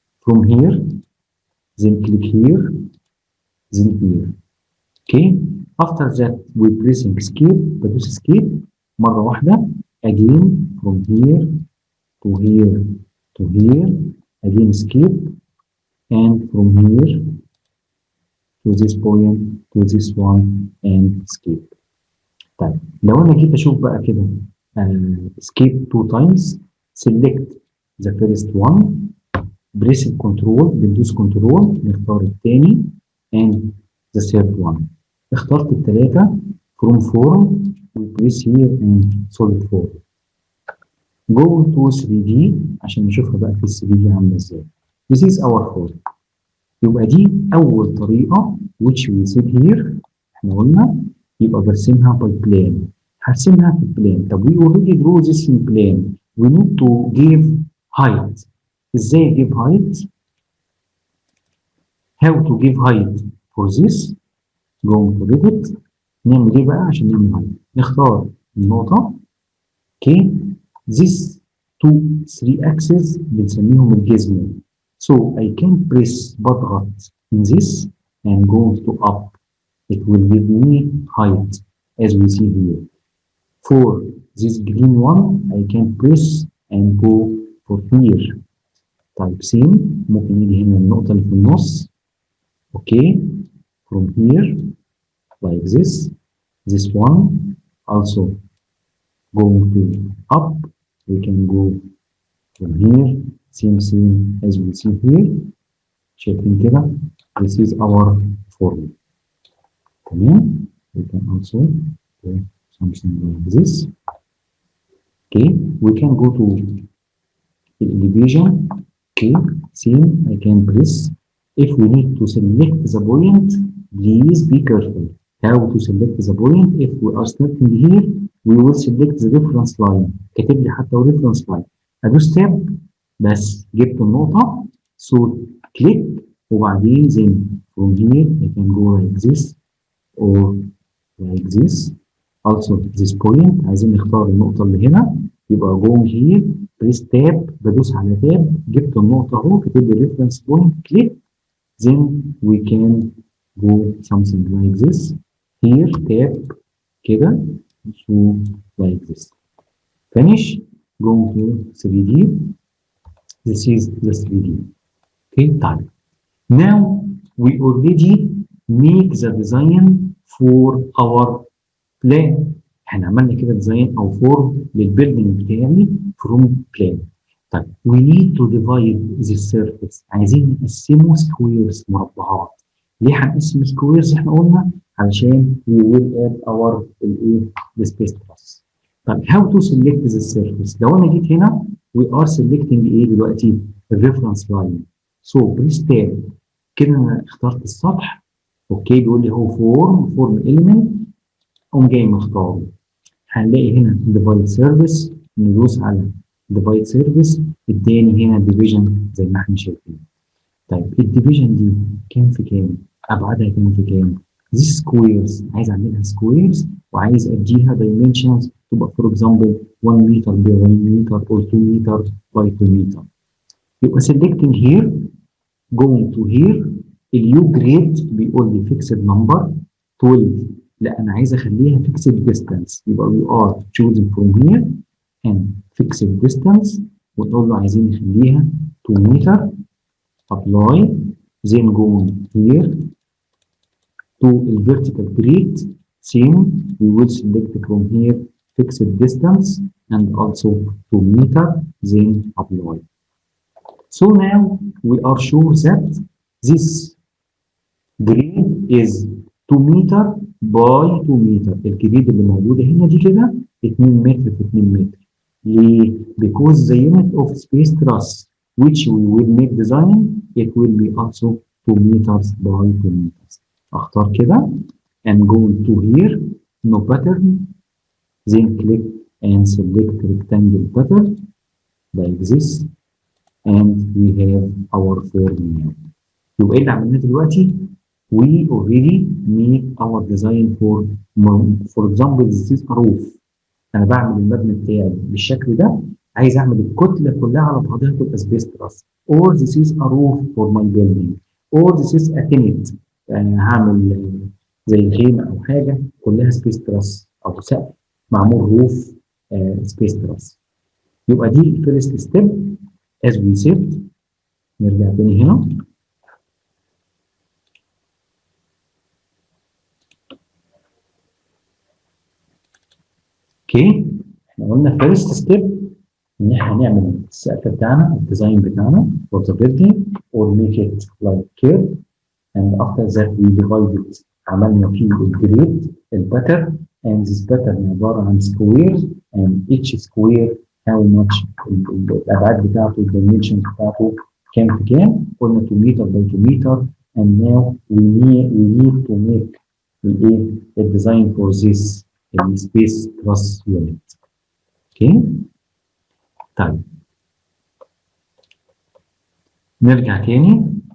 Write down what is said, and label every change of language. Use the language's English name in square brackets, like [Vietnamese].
[English] From here, then click here, then here. Okay. After that we pressing escape. [Arabic] بدوس escape مرة واحدة. [English] Again from here to here to here. Again escape. And from here to this point to this one and escape. [Arabic] طيب لو انا جيت اشوف بقى كده [English] escape 2 times, select the first one, press control، [Arabic] بندوس كنترول نختار الثاني [English] and the third one. [Arabic] اخترت الثلاثة [English] from form we press here and solid form. go to 3D [Arabic] عشان نشوفها بقى في 3D عاملة ازاي. [English] This is our form. [Arabic] يبقى دي أول طريقة [English] which we said here. [Arabic] احنا قلنا يبقى برسمها by plane. هرسمها في البلان. [English] طب we already draw this in plane. We need to give height. [Arabic] ازاي [English] give height؟ How to give height for this؟ go to Revit. [Arabic] نعمل ايه بقى عشان نعمل height؟ نختار النقطة. [English] Okay. This 3 axes [Arabic] بنسميهم الجزمة. [English] So I can press [Arabic] بضغط [English] in this and go to up. It will give me height as we see here. For this green one I can press and go for here. [Arabic] طيب same ممكن يجي هنا النقطة اللي في النص. [English] Okay. From here like this. This one also going to up. We can go from here. Same as we see here. [Arabic] شايفين كده. [English] This is our form. تمام. We can also do something like this. Okay. We can go to the elevation. Okay. Same. I can press. If we need to select the point, please be careful. How to select the point? If we are starting here, we will select the reference line. [Arabic] كاتب لي حتى reference line. أدوس تاب بس جبت النقطة. [English] So click وبعدين then from here I can go like this or like this. Also this point [Arabic] عايزين نختار النقطة اللي هنا. يبقى [English] go here press tab، [Arabic] بدوس على تاب جبت النقطة اهو، كاتب لي reference point. [English] click then we can go something like this. Here tab كده. So like this. Finish. Go to 3D. This is the 3D. Okay, done. Now we already make the design for our plan. [Arabic] احنا عملنا كده ديزاين او فورم للبيلدينج بتاعي [English] from plan. طيب we need to divide this surface. [Arabic] عايزين نقسمه سكويرز، مربعات. ليه هنقسم سكويرز؟ احنا قلنا علشان [English] we will add our the space class. [Arabic] طيب [English] how to select the surface؟ [Arabic] لو انا جيت هنا [English] we are selecting [Arabic] ايه دلوقتي؟ الريفرنس لاين. [English] so press tab [Arabic] كده انا اخترت السطح. اوكي بيقول لي هو فورم element. قوم جاي مختاره. هنلاقي هنا divide surface، ندوس على divide surface اداني هنا division زي ما احنا شايفين. طيب الديفيجن دي كام في كام؟ ابعادها كام في كام؟ دي سكويرز، عايز اعملها سكويرز وعايز اديها dimensions تبقى فور اكزامبل 1 متر ب 1 متر or 2 متر by 2 متر. يبقى [English] selecting here going to here [Arabic] اليو جريد بيقول لي [English] fixed number 12. [Arabic] لا انا عايز اخليها fixed distance، يبقى [English] we are choosing from here and fixed distance [Arabic] ونقول له عايزين نخليها 2 متر. [English] apply then go here to the vertical grid. Same, we will select from here fixed distance and also 2 meter, then apply. So now we are sure that this grid is 2 meter by 2 meter. [Arabic] الجريد اللي موجودة هنا دي كده 2 متر في 2 متر. [English] ليه؟ Because the unit of space truss which we will make design it will be also 2 meters by 2 meters. [Arabic] اختار كده [English] and go to here no pattern then click and select rectangle pattern like this and we have our form now. [Arabic] يبقى ايه اللي عملناه دلوقتي؟ [English] we already made our design for example this is a roof. [Arabic] انا بعمل المبنى بتاعي بالشكل ده، عايز اعمل الكتله كلها على بعضها تبقى سبيس تراس [English] or this is a roof for my building or this is a tenet. [Arabic] هعمل زي خيمه او حاجه كلها سبيس تراس او سقف معمول روف سبيس تراس. يبقى دي الفيرست ستيب [English] as we said. [Arabic] نرجع تاني هنا. اوكي احنا قلنا فيرست ستيب ان احنا نعمل السقف بتاعنا الديزاين بتاعنا [English] for the building or make it like curve and after that we divide it. [Arabic] عملنا فيه الجريد الباترن [English] and this pattern [Arabic] عباره عن square [English] and each square how much [Arabic] الابعاد بتاعته الدايمنشن بتاعته كام في كام. [English] قلنا 2 متر by 2 متر and now we need to make the design for this space truss unit. [Arabic] اوكي طيب نرجع تاني.